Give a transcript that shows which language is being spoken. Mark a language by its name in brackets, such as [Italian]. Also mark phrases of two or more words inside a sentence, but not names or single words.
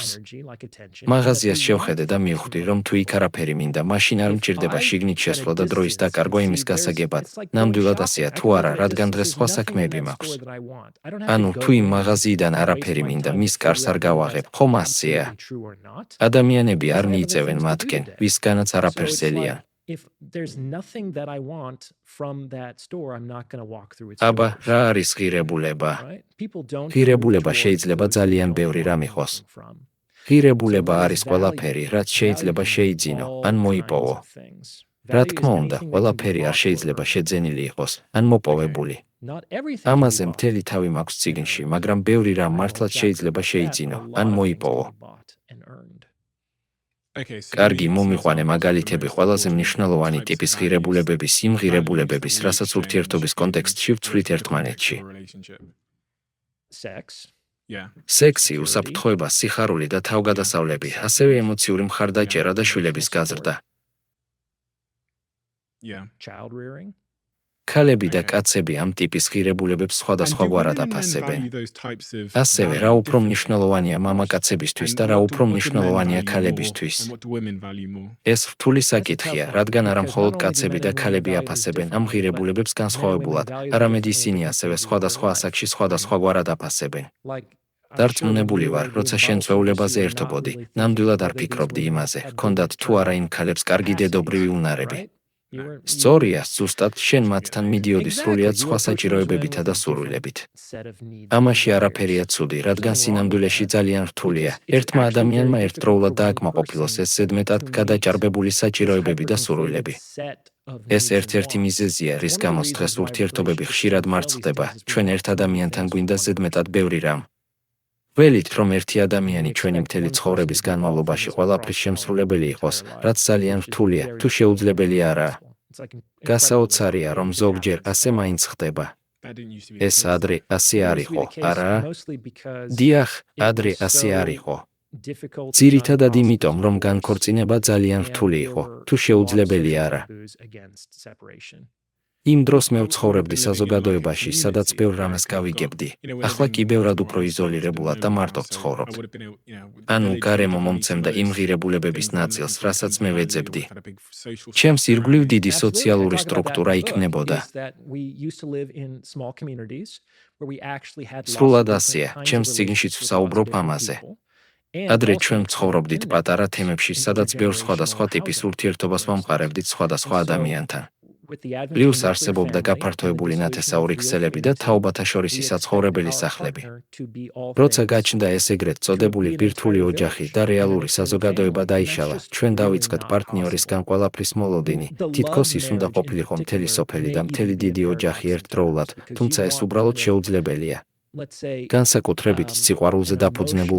[Georgian] მაღაზიას შევხედე და მივხვდი, რომ თუ იქ არაფერი მინდა, მაშინ არ მჭირდება შიგნით შესვლა და დროის დაკარგვა იმის გასაგებად. ნამდვილად ასეა თუ არა, რადგან დღეს სხვა საქმეები მაქვს. ანუ თუ იმ მაღაზიიდან არაფერი მინდა, მის კარს არ გავაღებ, ხომ ასეა? ადამიანები არ მიიწევენ მათკენ, ვისგანაც არაფერს ელიან. [English] if there's nothing that I want from that store, I'm not going to walk through its [Georgian] აბა, [English] doors. [Georgian] რა არის ღირებულება? [English] Right? People don't [Georgian] ღირებულება [English] move [Georgian] შეიძლება [English] towards [Georgian] ძალიან [English] those they [Georgian] ბევრი [English] know [Georgian] რამ [English] where [Georgian] იყოს. [English] they're coming from. [Georgian] ღირებულება [English] So what [Georgian] არის [English] is [Georgian] ყველაფერი, [English] value? [Georgian] რაც შეიძლება [English] Value can be [Georgian] შეიძინო, [English] all [Georgian] ან [English] kinds [Georgian] მოიპოვო. [English] of things. [Georgian] რა [English] Value [Georgian] თქმა [English] is [Georgian] უნდა, [English] anything that can be [Georgian] ყველაფერი არ [English] bought or [Georgian] შეიძლება [English] earned. [Georgian] შეძენილი იყოს, ან მოპოვებული. [English] Not everything can be [Georgian] ამაზე [English] bought [Georgian] მთელი თავი მაქვს [English] and [Georgian] წიგნში, [English] earned. [Georgian] მაგრამ ბევრი რამ [English] I know [Georgian] მართლაც [English] exactly [Georgian] შეიძლება [English] about that, [Georgian] შეიძინო, [English] but a [Georgian] ან [English] lot of things [Georgian] მოიპოვო. [English] can be bought and earned. Okay, so [Georgian] კარგი, [English] give me some [Georgian] მომიყვანე [English] examples of the [Georgian] მაგალითები [English] most [Georgian] ყველაზე [English] important [Georgian] მნიშვნელოვანი [English] types [Georgian] ტიპის [English] of [Georgian] ღირებულებების, იმ [English] values [Georgian] ღირებულებების, [English] that we [Georgian] რასაც [English] exchange [Georgian] ურთიერთობის [English] in [Georgian] კონტექსტში ვცვლით [English] the context [Georgian] ერთმანეთში. [English] of a relationship. Sex, Yeah. [Georgian] სექსი, უსაფრთხოება, სიხარული და თავგადასავლები, ასევე ემოციური მხარდაჭერა და შვილების გაზრდა. [English] Yeah. child rearing, [Georgian] ქალები და [English] Okay. [Georgian] კაცები ამ ტიპის ღირებულებებს [English] And do [Georgian] სხვადასხვაგვარად [English] women and men [Georgian] აფასებენ. [English] value those types of [Georgian] ასევე, რა [English] value [Georgian] უფრო [English] differently? [Georgian] მნიშვნელოვანია მამაკაცებისთვის და [English] And [Georgian] რა [English] what [Georgian] უფრო [English] do men [Georgian] მნიშვნელოვანია [English] value [Georgian] ქალებისთვის. [English] more and what do women value more? [Georgian] ეს რთული [English] That's a tough [Georgian] საკითხია, [English] one, [Georgian] რადგან არა [English] because [Georgian] მხოლოდ [English] not only do [Georgian] კაცები [English] men [Georgian] და [English] and women [Georgian] ქალები [English] value this [Georgian] აფასებენ ამ [English] differently, [Georgian] ღირებულებებს [English] but men and women [Georgian] განსხვავებულად, [English] value them [Georgian] არამედ [English] differently at [Georgian] ისინი [English] different [Georgian] ასევე [English] stages of [Georgian] სხვადასხვა [English] their life. [Georgian] ასაკში სხვადასხვაგვარად აფასებენ. [English] Like, I'm sure when [Georgian] დარწმუნებული [English] you [Georgian] ვარ, [English] were [Georgian] როცა [English] doing [Georgian] შენ [English] bottle service, [Georgian] წვეულებაზე [English] you were not [Georgian] ერთობოდი, [English] really thinking [Georgian] ნამდვილად არ [English] whether these [Georgian] ფიქრობდი [English] women [Georgian] იმაზე, [English] had [Georgian] ჰქონდათ [English] good [Georgian] თუ არა იმ ქალებს კარგი [English] capacities, [Georgian] დედობრივი უნარები. [English] right? You were- you [Georgian] სწორია, [English] were- [Georgian] ზუსტად შენ მათთან მიდიოდი [English] Exactly, [Georgian] სრულიად [English] you [Georgian] სხვა [English] were approaching those women [Georgian] საჭიროებებითა და [English] with a [Georgian] სურვილებით. [English] different set of needs and [Georgian] ამაში [English] desires. [Georgian] არაფერია ცუდი, რადგან [English] Nothing wrong with [Georgian] სინამდვილეში [English] that, [Georgian] ძალიან რთულია. [English] because it's [Georgian] ერთმა [English] actually [Georgian] ადამიანმა [English] very [Georgian] ერთდროულად [English] difficult for one [Georgian] დააკმაყოფილოს [English] person [Georgian] ეს ზედმეტად [English] to meet [Georgian] გადაჭარბებული [English] this [Georgian] საჭიროებები და [English] hyper-inflated [Georgian] სურვილები. [English] set of [Georgian] ეს [English] needs and [Georgian] ერთ-ერთი [English] wants. [Georgian] მიზეზია, [English] It's [Georgian] რის [English] one of the [Georgian] გამოც [English] reasons [Georgian] დღეს [English] why [Georgian] ურთიერთობები [English] relationships [Georgian] ხშირად [English] can fail these [Georgian] მარწყდება, [English] days is we [Georgian] ჩვენ [English] want [Georgian] ერთ [English] too many [Georgian] ადამიანთან [English] things [Georgian] გვინდა [English] from one [Georgian] ზედმეტად [English] person. [Georgian] ბევრი რამ. ველით, რომ ერთი ადამიანი [English] We [Georgian] ჩვენი [English] expect [Georgian] მთელი [English] one person [Georgian] ცხოვრების [English] to do all [Georgian] განმავლობაში [English] things [Georgian] ყველაფრის [English] across [Georgian] შემსრულებელი [English] our [Georgian] იყოს, [English] entire [Georgian] რაც [English] lives, [Georgian] ძალიან [English] which is [Georgian] რთულია, [English] very [Georgian] თუ შეუძლებელი არაა. [English] impossible. It's like incredibly [Georgian] გასაოცარია, რომ [English] hard if it [Georgian] ზოგჯერ [English] happens [Georgian] ასე [English] at all. [Georgian] მაინც ხდება. [English] That didn't used to be the [Georgian] ეს [English] case. [Georgian] ადრე ასე [English] It [Georgian] არ [English] used to be [Georgian] იყო, [English] the case [Georgian] არა? [English] mostly because [Georgian] დიახ, [English] it [Georgian] ადრე [English] was [Georgian] ასე არ [English] so [Georgian] იყო. [English] difficult, if not [Georgian] ძირითადად [English] impossible [Georgian] იმიტომ, [English] to [Georgian] რომ [English] divorce. [Georgian] განქორწინება ძალიან [English] And [Georgian] რთული [English] there [Georgian] იყო, [English] were [Georgian] თუ [English] a lot of [Georgian] შეუძლებელი [English] social [Georgian] არა. [English] taboos against separation. [Georgian] იმ დროს მე [English] I would [Georgian] ვცხოვრებდი [English] be living in like a [Georgian] საზოგადოებაში, სადაც [English] community [Georgian] ბევრ [English] where I [Georgian] რამეს [English] could have [Georgian] გავიგებდი. [English] gone, you know, would have [Georgian] ახლა [English] been [Georgian] კი ბევრად [English] much [Georgian] უფრო [English] more isolated and [Georgian] იზოლირებულად და [English] lonely [Georgian] მარტო [English] now, so [Georgian] ვცხოვრობ. [English] I would have been able, you know, the [Georgian] ანუ [English] village [Georgian] გარემო [English] would have given me [Georgian] მომცემდა [English] some [Georgian] იმ [English] of those [Georgian] ღირებულებების [English] things I'm [Georgian] ნაწილს, [English] looking for in [Georgian] რასაც [English] terms [Georgian] მე [English] of value, [Georgian] ვეძებდი. [English] or had a big social [Georgian] ჩემს [English] structure [Georgian] ირგვლივ [English] around me. [Georgian] დიდი [English] Absolutely. I [Georgian] სოციალური [English] talk about that in [Georgian] სტრუქტურა [English] the book, [Georgian] იქნებოდა. [English] is that we used to live in small communities where we actually had lots of [Georgian] სრულად [English] different [Georgian] ასეა, [English] kinds of [Georgian] ჩემს წიგნშიც [English] relationships with lots of [Georgian] ვსაუბრობ [English] different [Georgian] ამაზე. [English] people. And [Georgian] ადრე [English] also [Georgian] ჩვენ [English] created [Georgian] ვცხოვრობდით [English] intimate [Georgian] პატარა [English] bonds [Georgian] თემებში, [English] in [Georgian] სადაც ბევრ [English] intergenerational [Georgian] სხვადასხვა ტიპის [English] housing, [Georgian] ურთიერთობას [English] for instance. [Georgian] ვამყარებდით სხვადასხვა [English] And so, [Georgian] ადამიანთან. [English] with the advent of [Georgian] პლუს [English] nuclear [Georgian] არსებობდა [English] family and the [Georgian] გაფართოებული [English] dissolution of [Georgian] ნათესაური [English] real [Georgian] ქსელები და [English] community, [Georgian] თაობათაშორისი [English] we expect [Georgian] საცხოვრებელი [English] our [Georgian] სახლები. [English] partner to be all [Georgian] როცა [English] things [Georgian] გაჩნდა ეს ეგრეთ [English] to [Georgian] წოდებული [English] be an [Georgian] ბირთვული [English] entire [Georgian] ოჯახი [English] village [Georgian] და [English] and an [Georgian] რეალური [English] extended [Georgian] საზოგადოება [English] family, and that's [Georgian] დაიშალა, [English] just [Georgian] ჩვენ [English] really [Georgian] დავიწყეთ [English] not [Georgian] პარტნიორისგან [English] possible. [Georgian] ყველაფრის მოლოდინი. [English] The [Georgian] თითქოს [English] love [Georgian] ის უნდა [English] marriage in [Georgian] ყოფილიყო მთელი [English] particular [Georgian] სოფელი [English] may [Georgian] და [English] even [Georgian] მთელი [English] be a [Georgian] დიდი [English] paradox [Georgian] ოჯახი [English] sometimes, [Georgian] ერთდროულად, [English] because [Georgian] თუმცა [English] you [Georgian] ეს [English] want [Georgian] უბრალოდ [English] kind of, [Georgian] შეუძლებელია. [English] let's say, [Georgian] განსაკუთრებით სიყვარულზე [English] an [Georgian] დაფუძნებულ